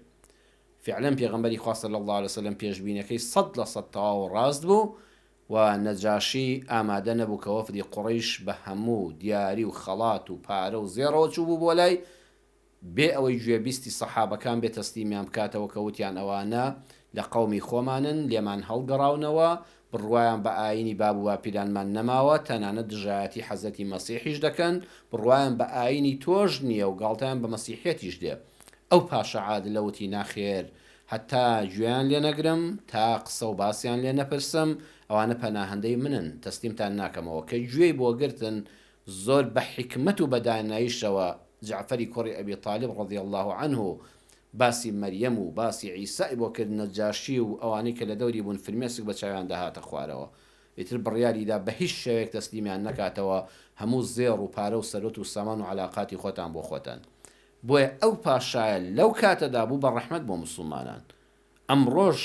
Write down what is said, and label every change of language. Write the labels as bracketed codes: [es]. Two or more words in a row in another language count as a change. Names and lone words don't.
[ckb] فعلا پێغەمبەری خوا [ar] صلی الله عليه وسلم [ckb] پێشبینەکەی 100% تەواو ڕاست بوو، و نەجاشی ئامادە نەبوو کە وەفدی قوڕەیش بە هەموو دیاری و خەڵات و پارە و زێڕەوە چوو بوو بۆ لای، بێ ئەوەی گوێبیستی سەحابەکان بێ تەسلیمیان بکاتەوە کە وتیان ئەوانە لە قەومی خۆمانن، لێمان هەڵگەڕاونەوە، بڕوایان بە ئاینی باب و باپیرانمان نەماوە، تەنانەت دژایەتی حەزەتی مەسیحیش دەکەن، بڕوایان بە ئاینی تۆش نییە و گاڵتەیان بە مەسیحیەتیش دێ. ئەو پاشە عادلە وتی ناخێر، هەتا گوێیان لێ نەگرم، تا قسە و باسییان لێ نەپرسم، ئەوانە پەناهەندەی منن، تەسلیمتان ناکەمەوە. کە گوێی بۆ گرتن، زۆر بە حیکمەت و بە داناییشەوە جعفەری کوڕی ئەبی طالب [ar] رضی الله عنه [ckb] باسی مەریەم و باسی عیسای بۆ کرد، نەجاشی و ئەوانەی کە لە دەوری بوون فرمێسک بە چاویان داهاتە خوارەوە. ئیتر بڕیاریدا بە هیچ شێوەیەک تەسلیمیان نەکاتەوە، هەموو زێڕ و پارە و سەرۆت و سامان و عەلاقاتی خۆتان بۆ خۆتان. بۆیە ئەو پاشایە لەو کاتەدا بوو بە ڕەحمەت بۆ موسڵمانان.